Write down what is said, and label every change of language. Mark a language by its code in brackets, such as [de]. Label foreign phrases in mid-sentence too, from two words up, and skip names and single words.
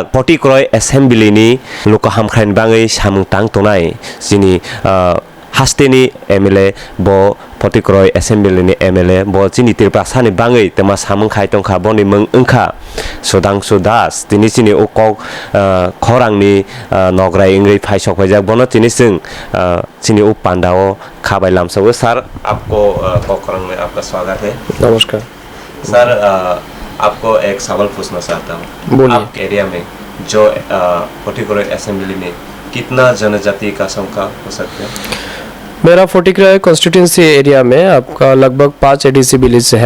[trp] पटिक्रय एसेम्बलिनि लुका हामख्राइन बाङै सामुं तां तंनाय सिनि हास्तेनि एमएलए ब पटिक्रय एसेम्बलिनि एमएलए ब चिनि तिरपा सानि बाङै तमा सामुं खाय तंखा बनि मुं ओंखा सुदांसु दास तिनि सिनि उकक खरांनि नग्रायङै फाय सखायजाक बनो तिनि जों चिनि उ पांडाओ खाबाय लामसाव [hi] सर आपको कक खरां में आपका स्वागत है। नमस्कार सर, आपको एक सवाल पूछना चाहता हूँ। बोलिए। आपके एरिया में जो पटिक्रय असेंबली में कितना जनजाति का संख्या हो सकता है? मेरा फोर्टिक्रय [en] constituency area [hi] में आपका लगभग 5 [en] ADC village [hi] है।